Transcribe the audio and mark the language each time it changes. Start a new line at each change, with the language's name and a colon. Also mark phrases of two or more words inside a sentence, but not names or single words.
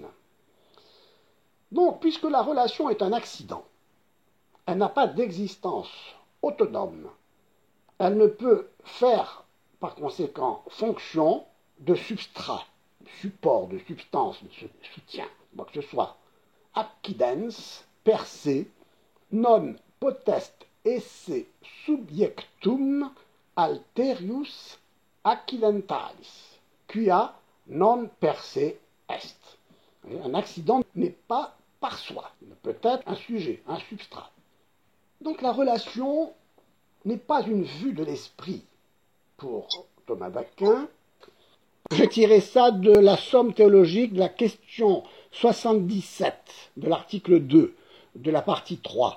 French: Donc, puisque la relation est un accident, elle n'a pas d'existence autonome, elle ne peut faire, par conséquent, fonction de substrat, de support, de substance, de soutien, quoi que ce soit.
Latin: Accidens per se non potest esse subjectum alterius accidentalis, quia non per se est.
French: Un accident n'est pas par soi, il ne peut être un sujet, un substrat. Donc la relation n'est pas une vue de l'esprit pour Thomas d'Aquin. Je tirais ça de la somme théologique de la question 77 de l'article 2 de la partie 3.